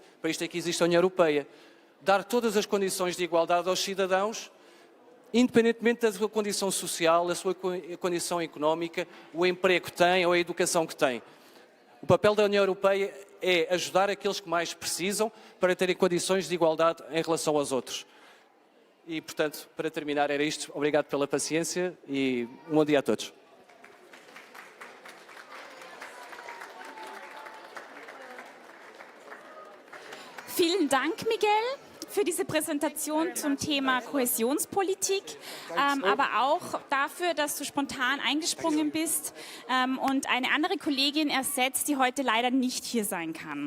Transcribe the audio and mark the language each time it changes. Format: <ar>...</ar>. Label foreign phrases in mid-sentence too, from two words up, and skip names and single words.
<pt>Para isto é que existe a União Europeia. Dar todas as condições de igualdade aos cidadãos, independentemente da sua condição social, da sua condição económica, o emprego que tem ou a educação que tem. O papel da União Europeia é ajudar aqueles que mais precisam para terem condições de igualdade em relação aos outros. E, portanto, para terminar, era isto. Obrigado pela paciência e um bom dia a todos.</pt> <de>Vielen Dank, Miguel, für diese Präsentation zum Thema Kohäsionspolitik, aber auch dafür, dass du spontan eingesprungen bist und eine andere Kollegin ersetzt, die heute leider nicht hier sein kann.</de>